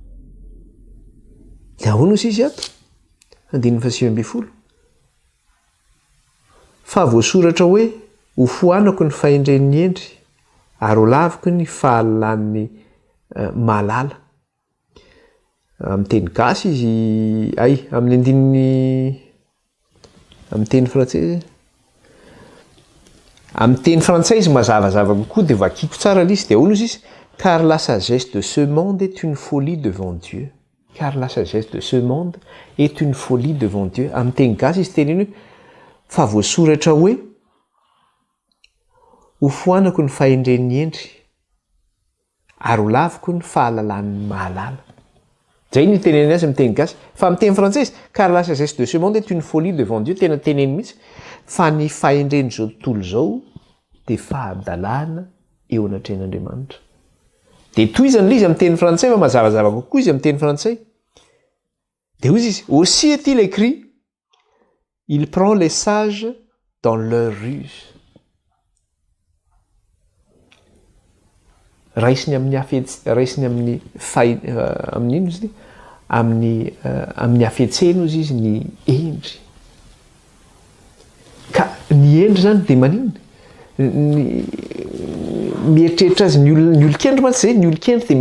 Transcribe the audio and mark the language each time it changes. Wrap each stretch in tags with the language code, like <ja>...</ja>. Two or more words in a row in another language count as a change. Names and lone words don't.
<mg>dia ahoana ozy izy ato andininy fahasivy amby folo fa voasoratra hoe ho foanako ny fahendren'ny endry ary ho laviko ny fahalalan'ny malala amin'ny teny gasy izy amin'ny andininy amin'ny teny frantsay amin'ny teny frantsay izy mazavazava kokoa dia vakiko tsara l'izy dia ahoana izy izy</mg> <fr>car la sagesse de ce monde est une folie devant Dieu car la sagesse de ce monde est une folie devant Dieu</fr> <mg>amin'ny teny gasy izy teny iny fa voasoratra hoe ho foanako ny fahendren'ny endry ary ho laviko ny fahalalan'ny mahalala zay ny teneny azy amin'ny teny gasy fa amin'ny teny frantsay izy</mg> <fr>car la sagesse de ce monde est une folie devant Dieu</fr> <mg>tena teneny mihitsy fa ny fahendren'izao tontolo zao dia fahadalàna eo anatrehan'Andriamanitra dia toizany l'izy amin'ny teny frantsay fa mazavazava kokoa izy amin'ny teny frantsay dia hoy izy</mg> <fr>aussi est-il écrit il prend les sages dans leur ruse</fr> <mg>raisiny amin'ny amin'ny ino izy amin'ny hafetsena izy izy ny endry ka ny endry zany dia maninona mieritreritra azy ny olon-kendry mantsy zay ny olon-kendry dia</mg>